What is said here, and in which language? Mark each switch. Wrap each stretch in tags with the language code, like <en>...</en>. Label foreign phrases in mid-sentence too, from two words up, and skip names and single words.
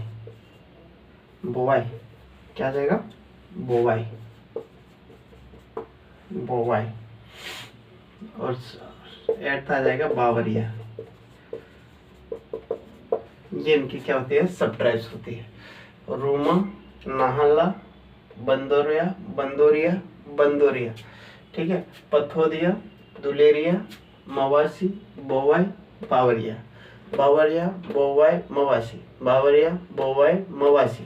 <hi>बोवाई। क्या आ जाएगा? बोवाई। बोवाई। और 8th आ जाएगा बावरिया। ये इनकी क्या होती है? सब ट्राइब्स होती है। रूमा, नाहला, बंदोरिया, बंदोरिया, बंदोरिया। ठीक है, पथोदिया, दुलेरिया, मवासी, बोवाई, बावरिया। बावरिया, बोवाई, मवासी। बावरिया, बोवाई, मवासी।</hi>